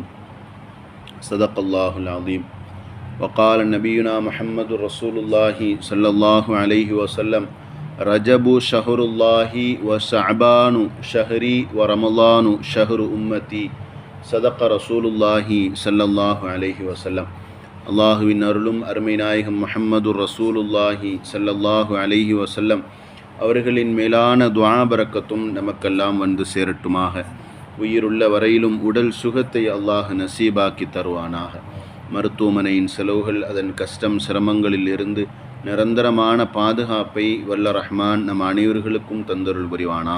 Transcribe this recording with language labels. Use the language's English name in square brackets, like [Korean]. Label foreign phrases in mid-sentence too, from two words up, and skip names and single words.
[Arabic] صدق الله العظيم. وقال نبينا محمد رسول الله صلى الله عليه وسلم: رجب شهر الله وشعبان شهري ورمضان شهر أمتي. صدق رسول الله صلى الله عليه وسلم. [Tamil] அல்லாஹுவின் அருளும் அருமை நாயகம் முஹம்மது [Arabic] رسول الله صلى الله عليه وسلم [Tamil] அவர்களின் மேலான துஆ பரக்கத்தும் நமக்கெல்லாம் வந்து சேரட்டுமாக. உயிருள்ள வரையிலும் உடல் சுகத்தை அல்லாஹ் நசீபாக்கி தருவானாக. மருத்துவமனையின் செலவுகள், அதன் கஷ்டம் சிரமங்களில் இருந்து நிரந்தரமான பாதுகாப்பை வல்ல ரஹ்மான் நம் அனைவர்களுக்கும் தந்தருள் புரிவானாக.